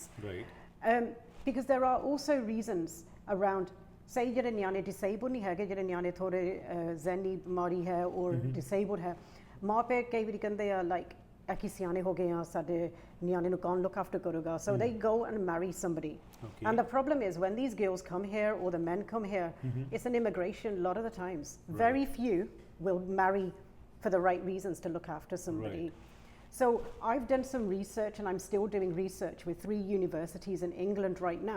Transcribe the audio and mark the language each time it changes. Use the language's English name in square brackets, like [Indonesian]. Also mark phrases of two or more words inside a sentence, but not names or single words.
[English] Right. Because there are also reasons around, say [Punjabi] ਜਿਹੜੇ ਨਿਆਣੇ disabled ਨਹੀਂ ਹੈਗੇ, ਜਿਹੜੇ ਨਿਆਣੇ ਥੋੜੇ ਜ਼ਹਿਨੀ ਬਿਮਾਰੀ ਹੈ [English] or disabled [Punjabi] ਹੈ, ਮਾਂ ਪਿਓ ਕਈ ਵਾਰੀ ਕਹਿੰਦੇ ਆ like ਅਸੀਂ ਸਿਆਣੇ ਹੋ ਗਏ ਆ, ਸਾਡੇ ਨਿਆਣੇ ਨੂੰ ਕੌਣ [English] look after [Punjabi] ਕਰੂਗਾ, [English] so they go and marry somebody. And the problem is when these girls come here or the men come here, it's an immigration a lot of the times. Very few will marry for the right reasons to look after somebody. So I've done some research and I'm still doing research with 3 universities in England right now.